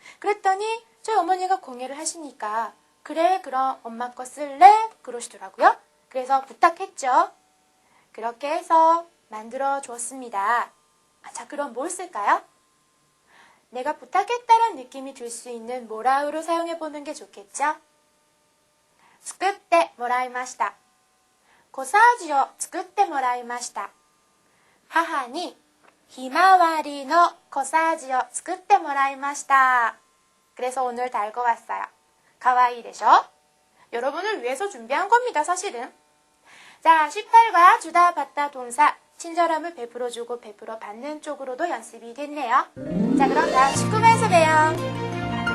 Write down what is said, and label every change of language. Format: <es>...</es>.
<ko>그랬더니 저희 어머니가 공유를 하시니까 그래 그럼 엄마 거 쓸래? 그러시더라고요. 그래서 부탁했죠. 그렇게 해서 만들어 주었습니다. 자, 그럼 뭘 쓸까요? 내가 부탁했다는 느낌이 들 수 있는 모라우를 사용해 보는 게 좋겠죠?</ko> <ja>作ってもらいました。コサージュを作ってもらいました。母にひまわりのコサージュを作ってもらいました。</ja> <ko>그래서 오늘 다 읽어봤어요. 가와이 되죠? 여러분을 위해서 준비한 겁니다, 사실은. 자, 18과 주다 받다 동사 친절함을 베풀어주고 베풀어 받는 쪽으로도 연습이 됐네요. 자, 그럼 다음 19번에서 봬요.</ko>